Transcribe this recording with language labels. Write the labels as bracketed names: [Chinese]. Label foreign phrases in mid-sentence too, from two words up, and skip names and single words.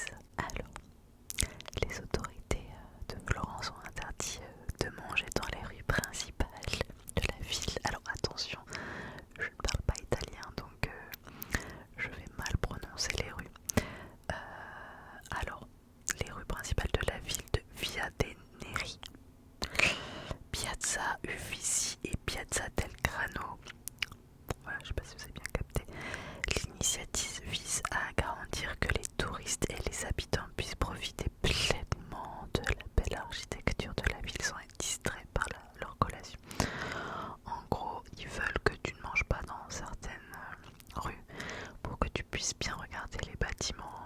[French] Alors, les autorités de Florence ont interdit de manger dans les rues principales de la ville. Alors attention, je ne parle pas italien donc je vais mal prononcer les rues. Alors, les rues principales de la ville de Via dei Neri, Piazza Uffizi et Piazza del Grano. Voilà, je sais pas si vous avez bien capté. L'initiative vise à garantir que les touristes et les habitants puissent profiter pleinement de la belle architecture de la ville sans être distraits par leur collation. En gros, ils veulent que tu ne manges pas dans certaines rues pour que tu puisses bien regarder les bâtiments.